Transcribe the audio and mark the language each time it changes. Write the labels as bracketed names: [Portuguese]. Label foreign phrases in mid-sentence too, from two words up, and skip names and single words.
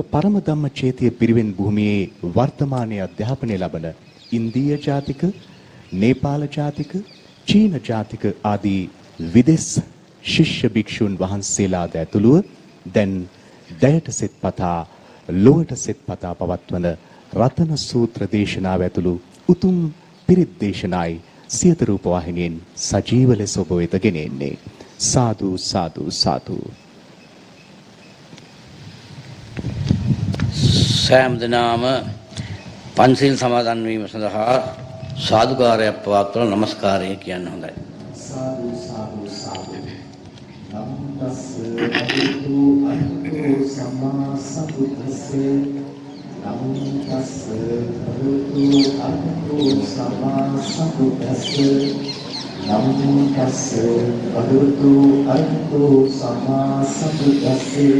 [Sinhala] පරම ධම්මචේතිය පිරිවෙන් භූමියේ වර්තමානයේ අධ්‍යාපනය ලබන ඉන්දීය ජාතික, නේපාල ජාතික, චීන ජාතික ආදී විදේශ ශිෂ්‍ය භික්ෂුන් වහන්සේලාද ඇතුළුව දැන් දයට සෙත්පතා ලොවට සෙත්පතා පවත්වන රතන සූත්‍ර දේශනාව ඇතුළු උතුම් පිරිත් දේශනායි සියත රූප වාහිනියෙන් සජීව ලෙස ඔබ වෙත ගෙනෙන්නේ. සාදු සාදු සාදු. සෑම දිනම පන්සිල් සමාදන් වීම සඳහා සාදුකාරයක් පවත්වන නමස්කාරය කියන්න හොඳයි. සාදු සාදු සාදු. [Pali] නමස්ස භගවතු අරහතෝ සම්මා සම්බුද්දස්සේ නමස්ස භගවතු අරහතෝ සම්මා සම්බුද්දස්සේ නමස්ස භගවතු අරහතෝ සම්මා සම්බුද්දස්සේ